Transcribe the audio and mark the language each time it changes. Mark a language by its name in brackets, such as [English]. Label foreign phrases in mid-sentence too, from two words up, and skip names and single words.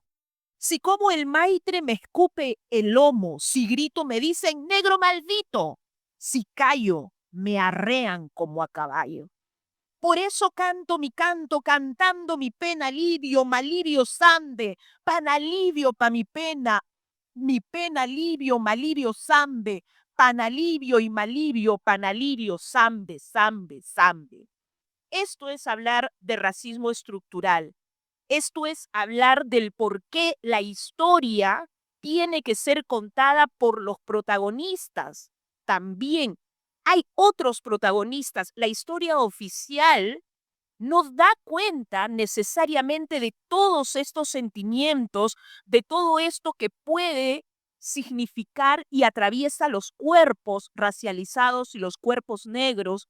[Spanish] Si como el maitre me escupe el lomo, si grito me dicen negro maldito. Si callo, me arrean como a caballo. Por eso canto mi canto, cantando mi pena alivio, malivio zambe, pan alivio pa' mi pena alivio, malivio zambe, panalivio y malivio, panalivio, sambe, sambe, sambe. Esto es hablar de racismo estructural. Esto es hablar del por qué la historia tiene que ser contada por los protagonistas. También hay otros protagonistas. La historia oficial nos da cuenta necesariamente de todos estos sentimientos, de todo esto que puede significar y atraviesa los cuerpos racializados y los cuerpos negros.